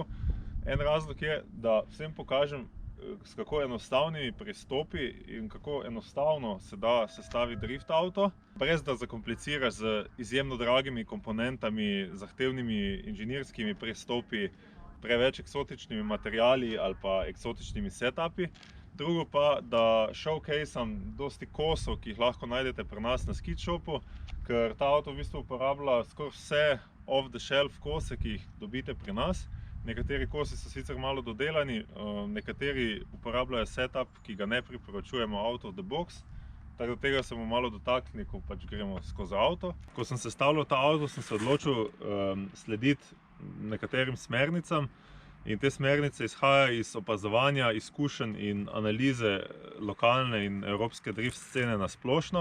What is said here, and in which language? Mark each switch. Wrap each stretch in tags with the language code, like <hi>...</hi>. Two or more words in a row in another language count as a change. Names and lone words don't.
<sl>En razlog je, da vsem pokažem, s kako enostavnimi pristopi in kako enostavno se da sestaviti drift avto, brez da zakompliciraš z izjemno dragimi komponentami, zahtevnimi inženirskimi pristopi, preveč eksotičnimi materiali ali pa eksotičnimi setupi. Drugo pa, da showcasam dosti kosov, ki jih lahko najdete pri nas na skid shopu, ker ta avto v bistvu uporablja skoraj vse</sl> <en>off the shelf</en> <sl>kose, ki jih dobite pri nas. Nekateri kosi so sicer malo dodelani, nekateri uporabljajo setup, ki ga ne priporočujemo</sl> <en>out of the box.</en> <sl>Tako da tega se bomo malo dotaknili, ko pač gremo skozi avto. Ko sem sestavljal ta avto, sem se odločil slediti nekaterim smernicam in te smernice izhajajo iz opazovanja, izkušenj in analize lokalne in evropske drift scene na splošno.</sl>